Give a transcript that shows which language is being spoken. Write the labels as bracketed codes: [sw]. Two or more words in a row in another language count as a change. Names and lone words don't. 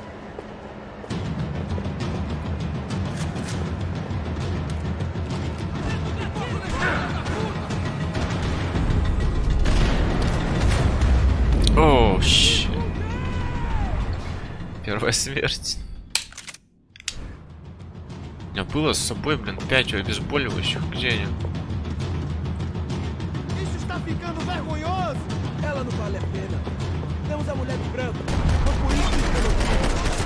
[ru] О, щит. Первая смерть. У меня было с собой, блин, 5 обезболивающих. Где они? [pt] Isso está ficando vergonhoso! Ela não vale a pena. Temos a mulher do branco. Foi por isso que eu não...